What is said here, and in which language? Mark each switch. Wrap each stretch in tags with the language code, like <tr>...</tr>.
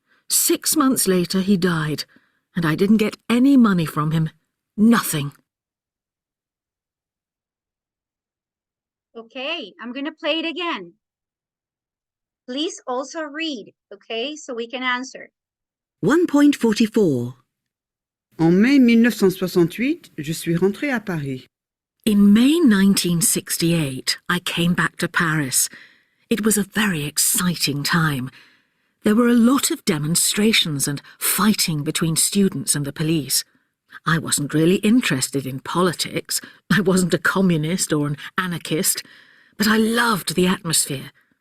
<en>6 months later, he died, and I didn't get any money from him. Nothing. Okay, I'm going to play it again. Please also read, okay, so we can answer. 1.44.</en> <fr>En mai 1968, je suis rentrée à Paris.</fr> <en>In May 1968, I came back to Paris. It was a very exciting time. There were a lot of demonstrations and fighting between students and the police. I wasn't really interested in politics. I wasn't a communist or an anarchist, but I loved the atmosphere.</en>